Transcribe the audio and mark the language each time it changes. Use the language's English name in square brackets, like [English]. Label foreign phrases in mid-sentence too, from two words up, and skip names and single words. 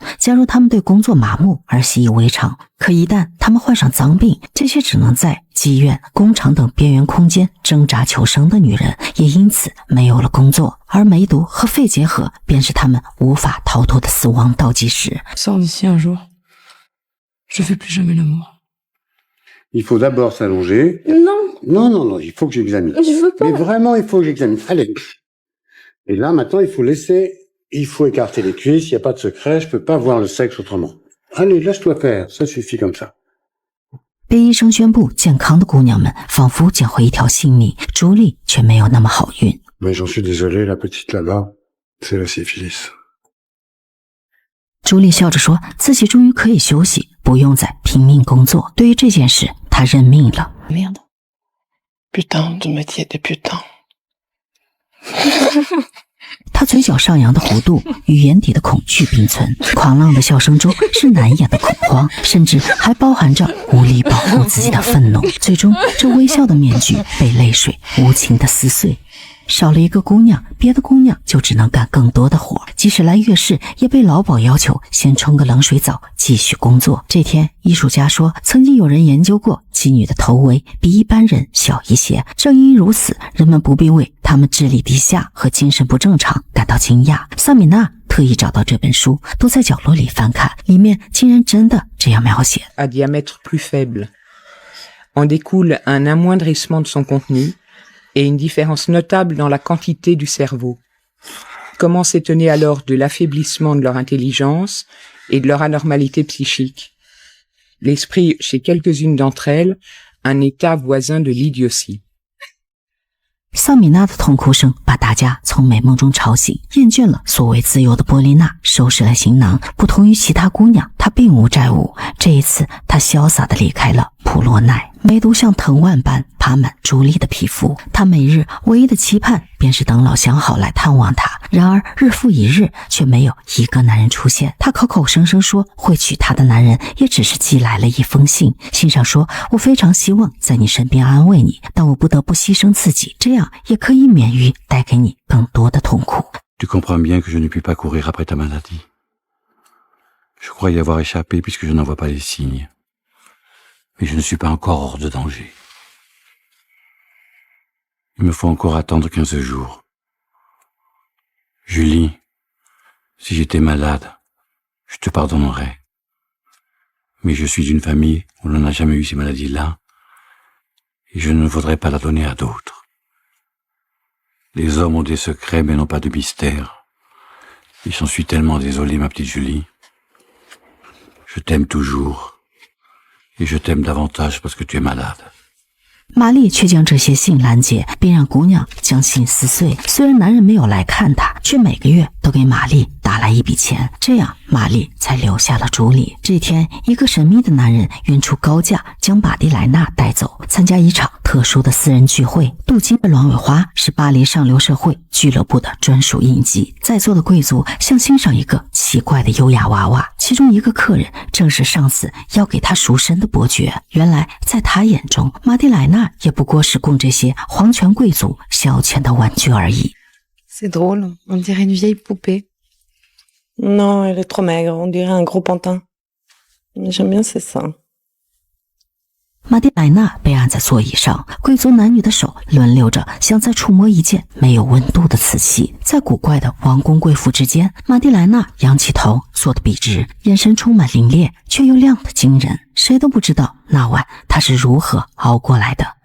[Chinese] 假如他们对工作麻木而习以为常，可一旦他们患上脏病，这些只能在妓院、工厂等边缘空间挣扎求生的女人，也因此没有了工作。而梅毒和肺结核便是他们无法逃脱的死亡倒计时。 [French] Sors d'ici un jour. Je fais plus jamais l'amour. Il faut d'abord s'allonger. Non, Non, non, non, il faut que j'examine. je veux pas. Mais vraiment, il faut que j'examine. Allez. Et là, maintenant, il faut écarter les cuisses, il n'y a pas de secret, je peux pas voir le sexe autrement. Allez, lâche-toi faire, ça suffit comme ça. [Chinese] 被医生宣布健康的姑娘们仿佛捡回一条性命，朱莉却没有那么好运。 [French] Mais j'en suis désolé, la petite là-bas, c'est la syphilis. [Chinese] 朱莉笑着说自己终于可以休息，不用再拼命工作。对于这件事，她认命了。 [French] Merde. Putain de métier des putains. [Chinese] 他嘴角上扬的弧度与眼底的恐惧并存，狂浪的笑声中是难掩的恐慌，甚至还包含着无力保护自己的愤怒。最终，这微笑的面具被泪水无情的撕碎。少了一个姑娘，别的姑娘就只能干更多的活，即使来月事，也被老鸨要求先冲个冷水澡，继续工作。这天，艺术家说，曾经有人研究过妓女的头围比一般人小一些，正因如此，人们不必为她们智力低下和精神不正常感到惊讶。萨米娜特意找到这本书，都在角落里翻看，里面竟然真的这样描写。 [French] À diamètre plus faible. En découle un amoindrissement de son contenu et une différence notable dans la quantité du cerveau. Comment s'étonner alors de l'affaiblissement de leur intelligence et de leur anormalité psychique? L'esprit, chez quelques-unes d'entre elles, un état voisin de l'idiotie. [Chinese] 萨米娜的痛哭声把大家从美梦中吵醒，厌倦了所谓自由的波丽娜收拾了行囊。不同于其他姑娘，她并无债务。这一次，她潇洒地离开了普洛奈。梅毒像藤蔓般爬满朱莉的皮肤，她每日唯一的期盼便是等老相好来探望她。然而日复一日，却没有一个男人出现。她口口声声说会娶她的男人，也只是寄来了一封信。信上说：“我非常希望在你身边安慰你，但我不得不牺牲自己，这样也可以免于带给你更多的痛苦。” [French] Tu comprends bien que je ne puis pas courir après ta maladie. Je crois y avoir échappé puisque je n'en vois pas les signes. Mais je ne suis pas encore hors de danger. Il me faut encore attendre 15 jours. Julie, si j'étais malade, je te pardonnerais. Mais je suis d'une famille où l'on n'a jamais eu ces maladies-là, et je ne voudrais pas la donner à d'autres. Les hommes ont des secrets mais n'ont pas de mystère. Et j'en suis tellement désolé, ma petite Julie. Je t'aime toujours. Et je t'aime davantage parce que tu es malade. [Chinese] 玛丽却将这些信拦截，并让姑娘将信撕碎。虽然男人没有来看她，却每个月都给玛丽打来一笔钱，这样玛丽才留下了朱莉。这天，一个神秘的男人愿出高价将玛蒂莱娜带走，参加一场特殊的私人聚会。镀金的鸾尾花是巴黎上流社会俱乐部的专属印记。在座的贵族像欣赏一个奇怪的优雅娃娃，其中一个客人正是上司要给他赎身的伯爵。原来，在他眼中，玛蒂莱娜也不过是供这些皇权贵族消遣的玩具而已。 [French] C'est drôle, on dirait une vieille poupée. Non, elle est trop maigre, on dirait un gros pantin. Mais j'aime bien ses seins. [Chinese] 玛蒂莱娜被按在座椅上，贵族男女的手轮流着，像在触摸一件没有温度的瓷器。在古怪的王公贵妇之间，玛蒂莱娜仰起头，坐得笔直，眼神充满凌冽，却又亮得惊人。谁都不知道那晚她是如何熬过来的。